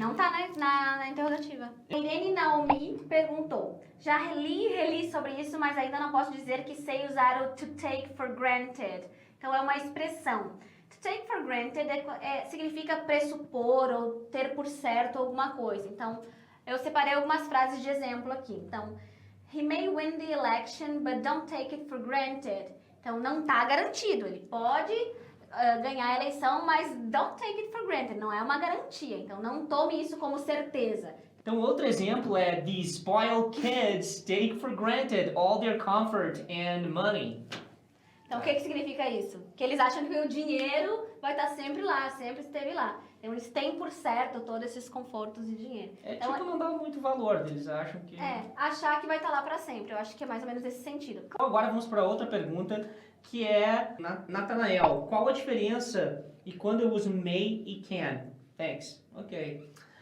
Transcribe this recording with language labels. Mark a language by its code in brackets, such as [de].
[pt] Não tá na interrogativa. Irene Naomi perguntou, já li e reli sobre isso, mas ainda não posso dizer que sei usar o [en] to take for granted. [pt] Então é uma expressão. [en] To take for granted [pt] significa pressupor ou ter por certo alguma coisa. Então, eu separei algumas frases de exemplo aqui. Então, [en] he may win the election, but don't take it for granted. [pt] Então, não está garantido. Ele pode ganhar a eleição, mas [en] don't take it for granted. [pt] Não é uma garantia. Então, não tome isso como certeza. Então outro exemplo é, [en] these spoiled kids take for granted all their comfort and money. [pt] Então, o que significa isso? Que eles acham que o dinheiro vai estar sempre lá, sempre esteve lá. Então, eles têm por certo todos esses confortos e dinheiro. Então, Tipo, não dá muito valor, eles acham que... achar que vai estar lá para sempre. Eu acho que é mais ou menos esse sentido. Então, agora vamos para outra pergunta, que é, Nathanael, qual a diferença e quando eu uso may e can? [en] Thanks. Ok.